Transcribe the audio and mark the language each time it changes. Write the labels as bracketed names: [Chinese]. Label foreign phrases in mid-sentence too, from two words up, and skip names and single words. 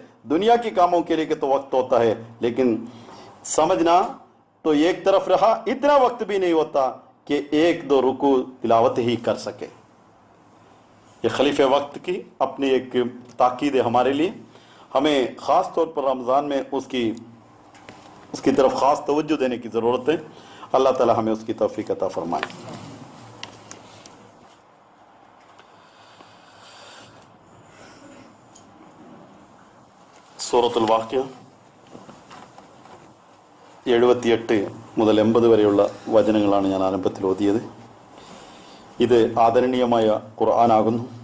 [Urdu] دنیا کے کاموں کے لیے کہ تو وقت ہوتا ہے، لیکن سمجھنا تو ایک طرف رہا، اتنا وقت بھی نہیں ہوتا کہ ایک دو رکوع تلاوت ہی کر سکے. یہ خلیفہ وقت کی اپنی ایک تاکید ہے ہمارے لیے. ہمیں خاص طور پر رمضان میں اس کی طرف خاص توجہ دینے کی ضرورت ہے. اللہ تعالی ہمیں اس کی توفیق عطا فرمائے. [Malayalam] സൂറത്തുൽ വാഖിയ 78 മുതൽ 80 വരെയുള്ള വചനങ്ങളാണ് ഞാൻ ആരംഭത്തിൽ ഓതിയത്. ഇത് ആദരണീയമായ ഖുർആനാകുന്നു.